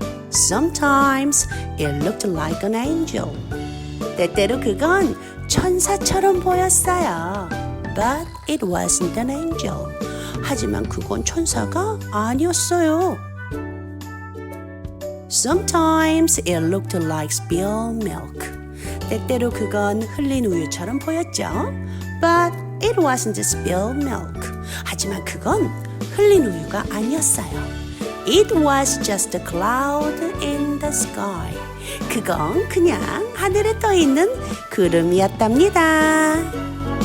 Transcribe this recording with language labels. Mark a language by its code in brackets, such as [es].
[en] Sometimes it looked like an angel. [ko] 때때로 그건 천사처럼 보였어요. [en] But it wasn't an angel. [ko] 하지만 그건 천사가 아니었어요. [en] Sometimes it looked like spilled milk. [ko] 때때로 그건 흘린 우유처럼 보였죠. [en] But it wasn't spilled milk. [ko] 하지만 그건 흘린 우유가 아니었어요. [en] It was just a cloud in the sky. [ko] 그건 그냥 하늘에 떠 있는 구름이었답니다.